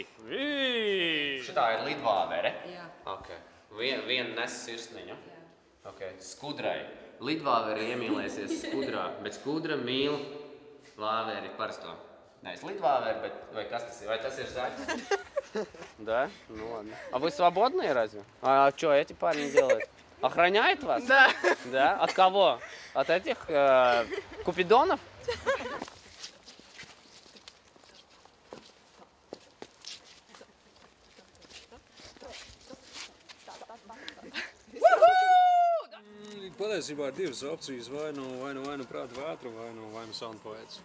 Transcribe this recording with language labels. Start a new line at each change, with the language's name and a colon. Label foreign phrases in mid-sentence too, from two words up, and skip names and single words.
Latvian: Šitā ir lidvāvere? Jā. Okay. Viena nes sirsniņu? Jā. Okay. Skudrai. Lidvāvere iemīlēsies skudrā, bet skudra mīl vāveri parasto. Nevis lidvāveri, bet vai kas tas ir? Vai tas ir zaļs?
Russian: Да? Ну ладно. А вы свободные разве? А что эти парни делают? Охраняют вас? Да. Да? От кого? От этих купидонов?
Latvian: Patiesībā ir divas opcijas, vai nu prāta vētra, vai nu
English: sound poets.